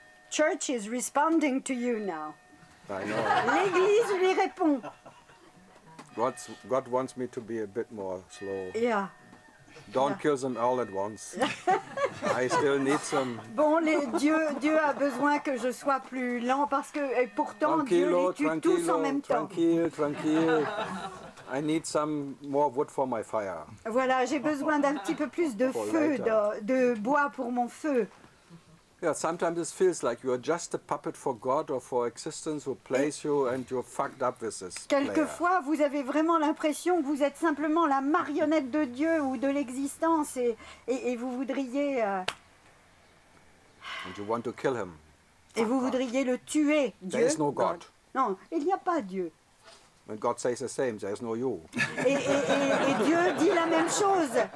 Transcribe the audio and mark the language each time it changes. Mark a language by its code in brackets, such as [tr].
[en] Church is responding to you now. I know. [fr] L'Église lui répond. [en] God wants me to be a bit more slow. Yeah. Don't kill them all at once. I still need some. [fr] Bon, Dieu a besoin que je sois plus lent parce que et pourtant Dieu [it] Tranquillo, [fr] les tue tous en même temps. tranquille. [en] I need some more wood for my fire. [fr] Voilà, j'ai besoin d'un petit peu plus de feu, de bois pour mon feu. [en] Yeah, sometimes it feels like you are just a puppet for God or for existence who plays you and you're fucked up with this player. [fr] Quelquefois, vous avez vraiment l'impression que vous êtes simplement la marionnette de Dieu ou de l'existence et vous voudriez... [en] And you want to kill him. [fr] Et vous voudriez le tuer, Dieu. [en] There is no God. [fr] Non, il n'y a pas Dieu. [en] And God says the same, there is no you. [fr] Et Dieu dit la même chose.